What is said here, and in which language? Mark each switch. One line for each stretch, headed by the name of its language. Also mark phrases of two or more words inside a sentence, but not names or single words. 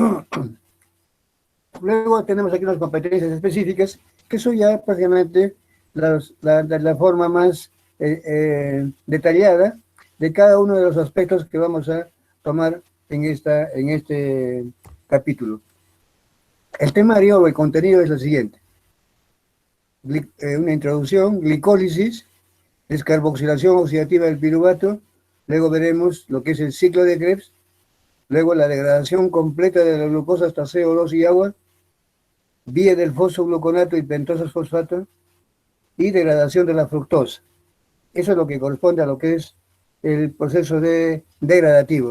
Spanish: Luego tenemos aquí unas competencias específicas que son ya prácticamente la forma más detallada de cada uno de los aspectos que vamos a tomar en este capítulo. El temario o el contenido es el siguiente. Una introducción, glicólisis, descarboxilación oxidativa del piruvato, luego veremos lo que es el ciclo de Krebs, luego la degradación completa de la glucosa hasta CO2 y agua, vía del fosfogluconato y pentosa fosfato, y degradación de la fructosa. Eso es lo que corresponde a lo que es el proceso degradativo.